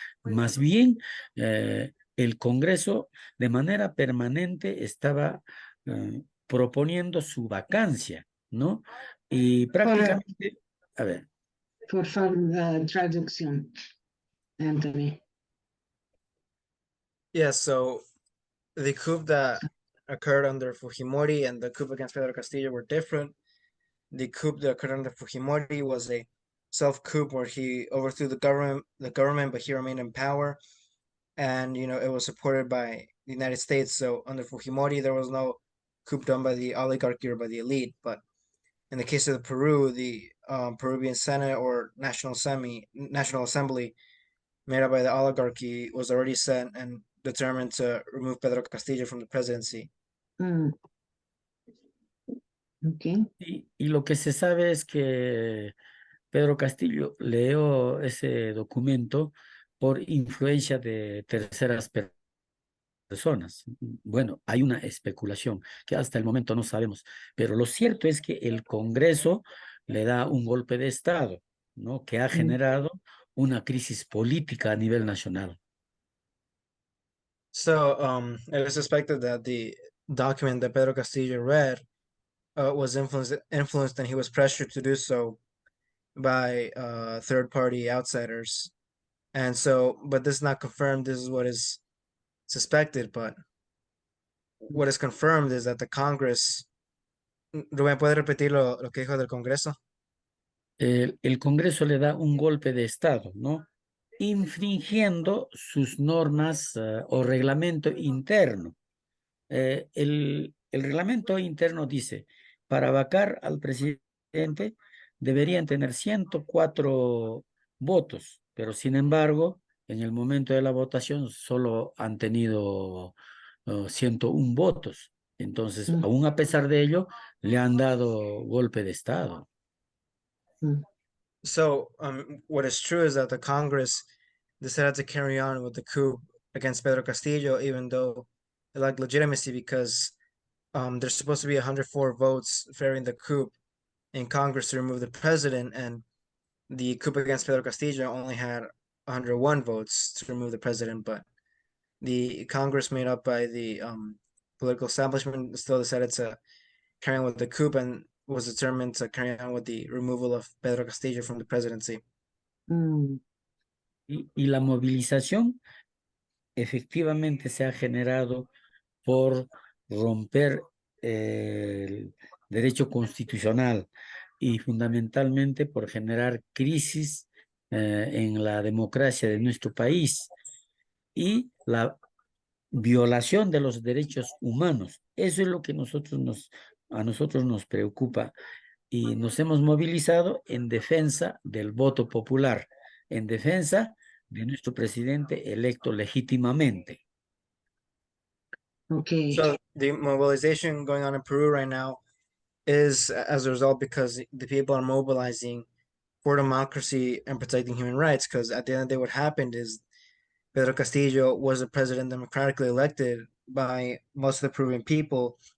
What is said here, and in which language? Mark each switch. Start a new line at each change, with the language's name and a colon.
Spanish: Más bien, el Congreso de manera permanente estaba proponiendo su vacancia, ¿no? Y prácticamente, a ver. Por favor, traducción, Anthony. Yeah, so the coup that occurred under Fujimori and the coup against Pedro Castillo were different. The coup that occurred under Fujimori was a self-coup where he overthrew the government, but he remained in power. And, it was supported by the United States. So under Fujimori, there was no coup done by the oligarchy or by the elite. But in the case of Peru, the Peruvian Senate or National Assembly made up by the oligarchy was already set and determined to remove Pedro Castillo from the presidency. Mm.
English: Okay.
Spanish: Y lo que se sabe es que Pedro Castillo leyó ese documento por influencia de terceras personas. Bueno, hay una especulación que hasta el momento no sabemos, pero lo cierto es que el Congreso le da un golpe de Estado, ¿no? Que ha generado una crisis política a nivel nacional.
English: So it is suspected that the document that Pedro Castillo read was influenced and he was pressured to do so by third-party outsiders. And so, but this is not confirmed. This is what is suspected, but what is confirmed is that the Congress.
Spanish: Rubén, ¿puede repetir lo que dijo del Congreso? El Congreso le da un golpe de Estado, ¿no? Infringiendo sus normas o reglamento interno. El reglamento interno dice, para vacar al presidente deberían tener 104 votos, pero sin embargo, en el momento de la votación solo han tenido 101 votos. Entonces, aún a pesar de ello, le han dado golpe de Estado.
English: So, what is true is that the Congress decided to carry on with the coup against Pedro Castillo, even though it lacked legitimacy, because there's supposed to be 104 votes favoring the coup in Congress to remove the president, and the coup against Pedro Castillo only had 101 votes to remove the president, but the Congress made up by the political establishment still decided to carry on with the coup and was determined to carry on with the removal of Pedro Castillo from the presidency.
Spanish: Y la movilización efectivamente se ha generado por romper el derecho constitucional y fundamentalmente por generar crisis en la democracia de nuestro país y la violación de los derechos humanos. Eso es lo que a nosotros nos preocupa y nos hemos movilizado en defensa del voto popular, en defensa de nuestro presidente electo legítimamente.
English: Okay. So the mobilization going on in Peru right now is as a result because the people are mobilizing for democracy and protecting human rights. Because at the end of the day, what happened is Pedro Castillo was a president democratically elected by most of the Peruvian people.